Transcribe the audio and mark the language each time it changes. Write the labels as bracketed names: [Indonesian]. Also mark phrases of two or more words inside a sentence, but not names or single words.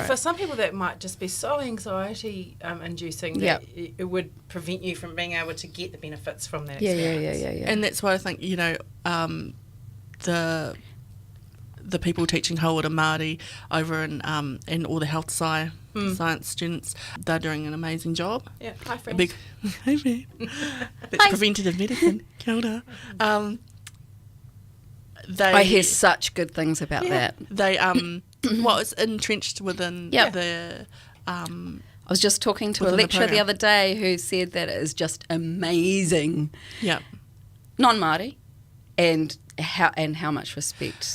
[English] for some people that might just be so anxiety inducing that it would prevent you from being able to get the benefits from that experience. Yeah. And that's why I think, the people teaching [Māori] Hauora Māori [English] over in all the health science students, they're doing an amazing job. Yeah, hi friends. Big, hey man. That's preventative medicine. [Māori] Kia ora. [English] I hear such good things about that. They it's entrenched within the I was just talking to a within the lecturer the program. other day who said that it is just amazing, yeah. non-Māori, and how much respect